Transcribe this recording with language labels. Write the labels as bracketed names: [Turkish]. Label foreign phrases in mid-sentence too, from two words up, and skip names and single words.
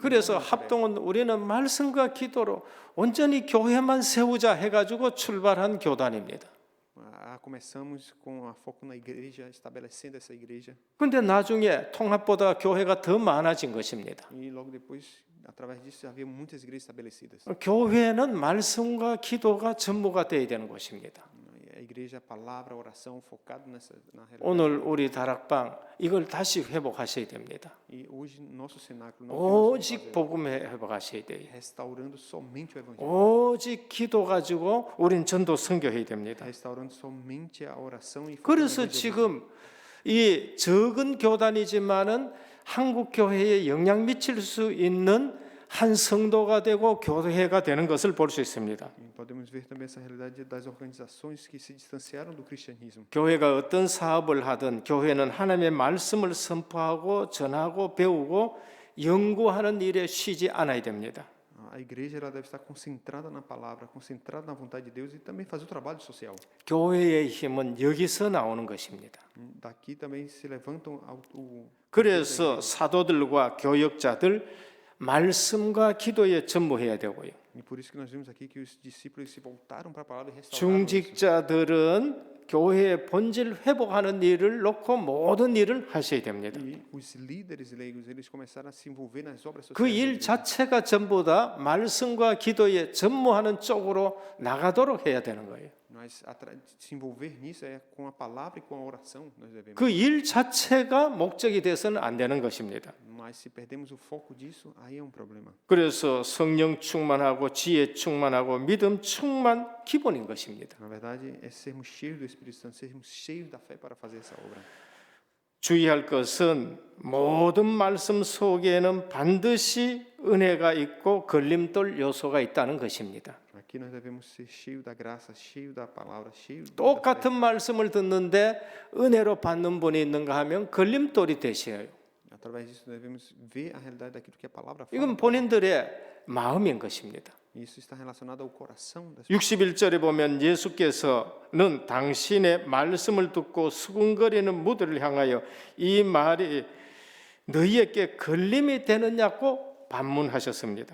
[Korean] 그래서 합동은 우리는 말씀과 기도로 온전히 교회만 세우자 해가지고 출발한 교단입니다. [Portuguese] começamos com a foco na igreja, estabelecendo essa igreja. [Korean] 그런데 나중에 통합보다 교회가 더 많아진 것입니다. [Portuguese] E logo depois, através disso, havia muitas igrejas estabelecidas. [Korean] 교회는 말씀과 기도가 전무가 되어야 되는 것입니다. [Portuguese] A igreja, a palavra, a oração, focado na realidade. [Korean] 오늘 우리 다락방 이걸 다시 회복하셔야 됩니다. [Portuguese] E hoje nosso cenáculo não temos [Korean] 오직 복음에 회복하셔야 돼요. [Portuguese] restaurando somente o evangelho, [Korean] 오직 기도 가지고 우린 전도 선교해야 됩니다. [Portuguese] restaurando somente a oração e focando no [Korean] 그래서 [Portuguese] evangelho. [Korean] 지금 이 적은 교단이지만은 한국 교회에 영향 미칠 수 있는 한 성도가 되고 교회가 되는 것을 볼 수 있습니다. [Portuguese] E podemos ver também essa realidade das organizações que se distanciaram do cristianismo. [Korean] 교회가 어떤 사업을 하든 교회는 하나님의 말씀을 선포하고 전하고 배우고 연구하는 일에 쉬지 않아야 됩니다. [Portuguese] A igreja ela deve estar concentrada na palavra, concentrada na vontade de Deus e também fazer o trabalho social. [Korean] 교회의 힘은 여기서 나오는 것입니다. [Portuguese] Daqui também se levantam [Korean] 그래서 사도들과 교역자들 말씀과 기도에 전무해야 되고요. [Portuguese] E por isso que nós vimos aqui que os discípulos se voltaram para a palavra e restauraram isso. [Korean] 중직자들은 교회의 본질 회복하는 일을 놓고 모든 일을 하셔야 됩니다. [Portuguese] E os líderes leigos eles começaram a se envolver nas obras [Korean] 그 [Portuguese] sociais. da [Korean] 일 [Portuguese] igreja. [Korean] 자체가 전부 다 말씀과 기도에 전무하는 쪽으로 나가도록 해야 되는 거예요. [Portuguese] Mas se envolver nisso é com a palavra e com a oração nós devemos. [Korean] 그 일 자체가 목적이 돼서는 안 되는 것입니다. [Portuguese] Mas se perdemos o foco disso, aí é um problema. [Korean] 그래서 성령 충만하고 지혜 충만하고 믿음 충만 기본인 것입니다. [Portuguese] Na verdade, é sermos cheios do Espírito Santo, sermos cheios da fé para fazer essa obra. [Korean] 주의할 것은 모든 말씀 속에는 반드시 은혜가 있고 걸림돌 요소가 있다는 것입니다. [Portuguese] Aqui nós devemos ser cheios da graça, cheios da palavra, cheios da fé. [Korean] 똑같은 말씀을 듣는데 은혜로 받는 분이 있는가 하면 걸림돌이 되셔요. [Portuguese] Através disso devemos ver a realidade daquilo que a palavra fala. [Korean] 이건 본인들의 마음인 것입니다. [Portuguese] Isso está relacionado ao coração das [Korean] 61절에 보면 예수께서는 당신의 말씀을 듣고 수군거리는 무들을 향하여 이 말이 너희에게 걸림이 되느냐고 반문하셨습니다.